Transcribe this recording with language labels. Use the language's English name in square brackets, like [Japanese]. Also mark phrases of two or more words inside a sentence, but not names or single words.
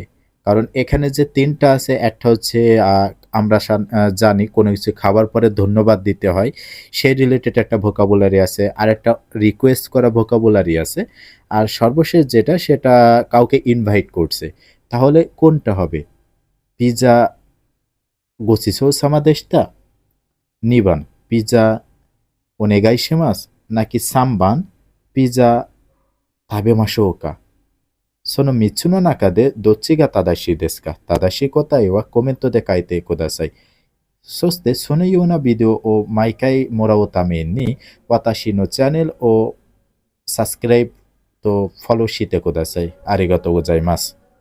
[Bangla] কারণ এখানে যে তিনটা আছে একটা হচ্ছে আমরা জানি কোনো কিছু খাবার পরে ধন্যবাদ দিতে হয় সেই রিলেটেড একটা ভোকাবুলারি আছে, আর একটা রিকোয়েস্ট করা ভোকাবুলারি আছে, আর সর্বশেষ যেটা সেটা কাউকে ইনভাইট করছে। তাহলে কোনটা হবে? [Japanese] ピザ ごちそうさまでした, 2番ピザ お願いします, নাকি 3番ピザ 食べましょうか? その3つの中でどっちが正しいですか？正しい答えはコメントで書いてください。そしてそのようなビデオを毎回もらうために私のチャンネルをサブスクライブとフォローしてください。ありがとうございます。